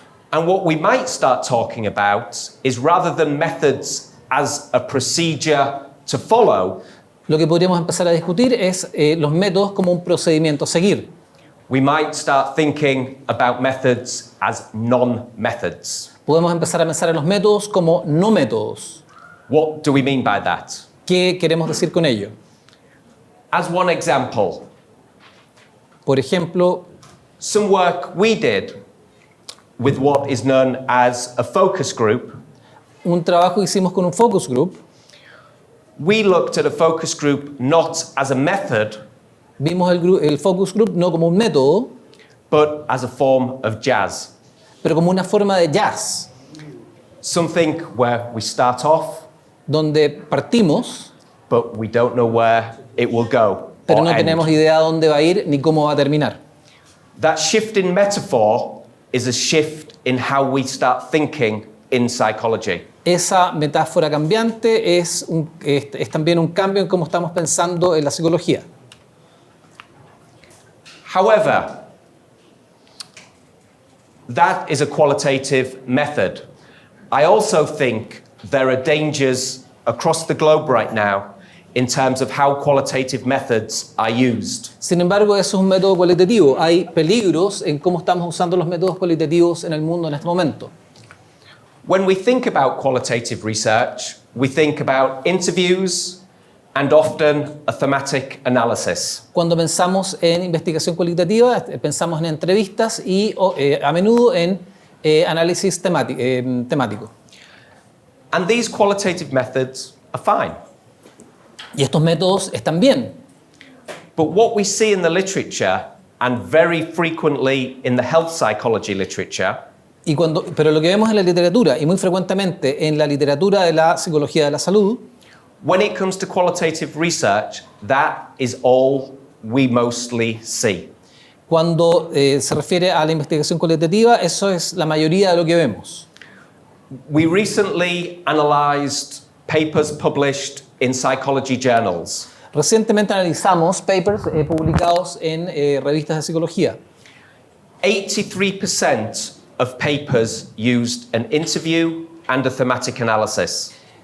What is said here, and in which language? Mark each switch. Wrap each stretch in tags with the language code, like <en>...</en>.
<en>And what we might start talking about is rather than methods as a procedure to follow,</en> <es>Lo que podríamos empezar a discutir es los métodos como un procedimiento a seguir.</es> <en>we might start thinking about methods as non-methods.</en> <es>Podemos empezar a pensar en los métodos como no métodos.</es> <en>What do we mean by that?</en> <es>¿Qué queremos decir con ello?</es> <en>As one example,</en> <es>Por ejemplo,</es> <en>some work we did with what is known as a focus group.</en> <es>un trabajo que hicimos con un focus group.</es> <en>We looked at a focus group not as a method,</en> <es>Vimos el focus group no como un método,</es> <en>but as a form of jazz.</en> <es>pero como una forma de jazz,</es> <en>Something where we start off,</en> <es>donde partimos,</es> <en>but we don't know where it will go</en> <es>pero</es> <en>or</en> <es>no</es> <en>end.</en> <es>tenemos idea de dónde va a ir ni cómo va a terminar.</es> <en>That shift in metaphor is a shift in how we start thinking in psychology.</en> <es>Esa metáfora cambiante es también un cambio en cómo estamos pensando en la psicología.</es> <en>However, that is a qualitative method. I also think there are dangers across the globe right now in terms of how qualitative methods are used.</en> <es>Sin embargo, eso es un método cualitativo. Hay peligros en cómo estamos usando los métodos cualitativos en el mundo en este momento.</es> <en>When we think about qualitative research, we think about interviews and often a thematic analysis.</en> <es>Cuando pensamos en investigación cualitativa, pensamos en entrevistas y a menudo en análisis temático.</es> <en>And these qualitative methods are fine.</en> <es>Y estos métodos están bien.</es> <en>But what we see in the literature, and very frequently in the health psychology literature,</en> <es>Pero lo que vemos en la literatura, y muy frecuentemente en la literatura de la psicología de la salud,</es> <en>when it comes to qualitative research, that is all we mostly see.</en> <es>cuando se refiere a la investigación cualitativa, eso es la mayoría de lo que vemos.</es> <en>We recently analyzed papers published in psychology journals.</en> <es>Recientemente analizamos papers publicados en revistas de psicología.</es> <en>83% of papers used an interview and a thematic analysis.</en>